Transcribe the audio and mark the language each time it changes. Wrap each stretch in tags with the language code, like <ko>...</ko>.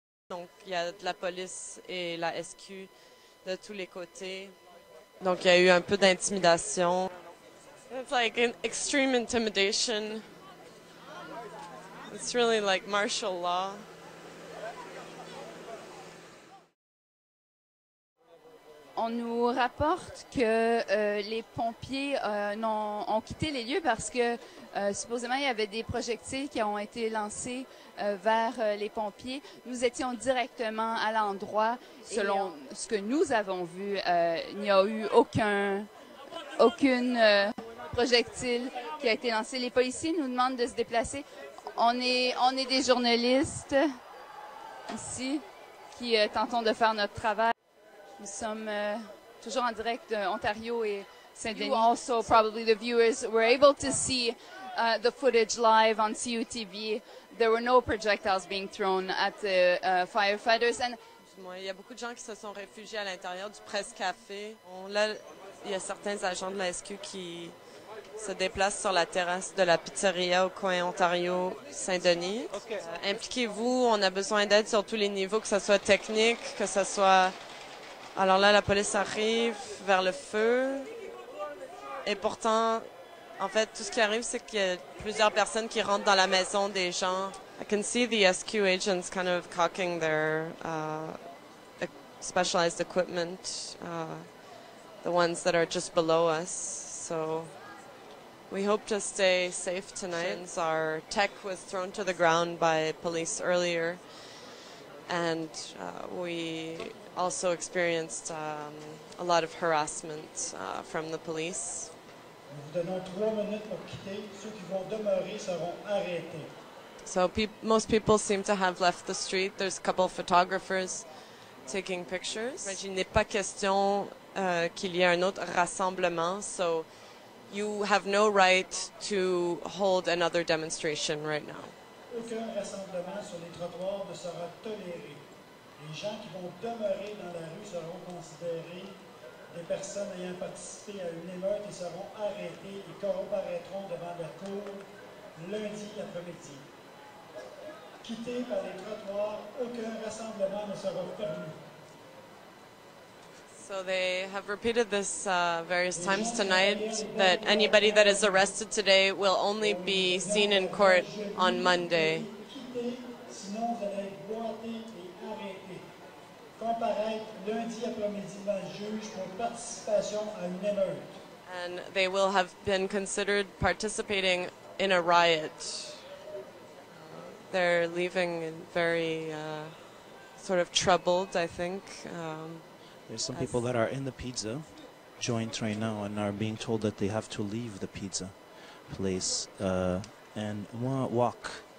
<fr>Donc, il y a de la police et la SQ de tous les côtés. Donc, il y a eu un peu d'intimidation.</fr> <en>It's like an extreme intimidation. It's really like martial law.</en> <fr>On nous rapporte que les pompiers ont quitté les lieux parce que supposément il y avait des projectiles qui ont été lancés vers les pompiers. Nous étions directement à l'endroit. Selon ce que nous avons vu, il n'y a eu aucune projectile qui a été lancé. Les policiers nous demandent de se déplacer. On est des journalistes ici qui tentons de faire notre travail. Nous sommes toujours en direct d'Ontario et Saint-Denis.</fr> <en>You also, probably the viewers, were able to see the footage live on CUTV. There were no projectiles being thrown at the firefighters. And</en> <fr>il y a beaucoup de gens qui se sont réfugiés à l'intérieur du Presse-Café. Là, il y a certains agents de la SQ qui se déplacent sur la terrasse de la pizzeria au coin Ontario-Saint-Denis. Okay. Impliquez-vous, on a besoin d'aide sur tous les niveaux, que ce soit technique, que ce soit... Alors là, la police arrive vers le feu. Et pourtant, en fait, tout ce qui arrive, c'est qu'il y a plusieurs personnes qui rentrent dans la maison des gens.</fr> <en>I can see the SQ agents kind of cocking their specialized equipment, the ones that are just below us. So we hope to stay safe tonight. Our tech was thrown to the ground by police earlier. And we also experienced a lot of harassment from the police.</en> <fr>Nous vous donnons 3 minutes pour quitter. Ceux qui vont demeurer seront arrêtés.</fr> <en>So most people seem to have left the street. There's a couple of photographers taking pictures.</en> <fr>Il n'est pas question qu'il y ait un autre rassemblement.</fr> <en>So you have no right to hold another demonstration right now.</en> <fr>Aucun rassemblement sur les trottoirs ne sera toléré. Les gens qui vont demeurer dans la rue seront considérés des personnes ayant participé à une émeute et seront arrêtés et comparaîtront devant la cour lundi après-midi. Quittés par les trottoirs, aucun rassemblement ne sera permis.</fr> <en>So they have repeated this various times tonight, that anybody that is arrested today will only be seen in court on Monday.</en> <fr>Sinon, vous allez être boités et arrêtés. Comparaître lundi après-midi devant le juge pour participation à une émeute.</fr> <en>And they will have been considered participating in a riot. They're leaving very sort of troubled, I think. There's some people that are in the pizza joint right now and are being told that they have to leave the pizza place and walk.</en>